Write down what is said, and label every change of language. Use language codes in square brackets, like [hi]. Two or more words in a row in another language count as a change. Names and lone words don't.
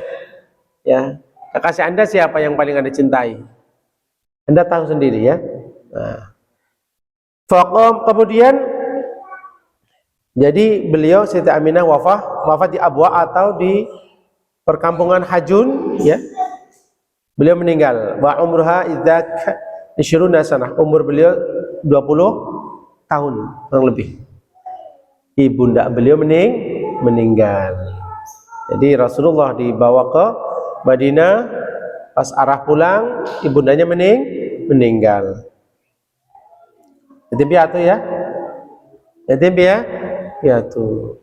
[id] Ya, kekasih Anda siapa yang paling Anda cintai? Anda tahu sendiri ya. Nah, kemudian jadi beliau Siti Aminah wafat di Abwa atau di perkampungan Hajun, ya. Beliau meninggal. [ar] وعمرها إذ ذاك 20 سنة. [id] Umur beliau 20 tahun kurang lebih. Ibunda beliau meninggal. Jadi Rasulullah dibawa ke Madinah, pas arah pulang ibundanya meninggal. Jadi piatu ya. Jadi piatu.